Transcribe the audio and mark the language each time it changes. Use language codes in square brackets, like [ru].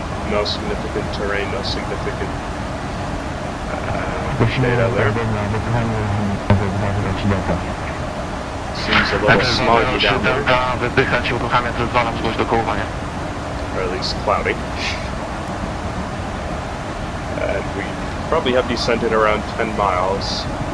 [en] No significant terrain, no significant data there. Seems a little smoggy down there. [pl] Wypychać, uruchamiać, zezwalam, zgłoś do kołowania. [en] Or at least cloudy. We probably have descended around 10 miles.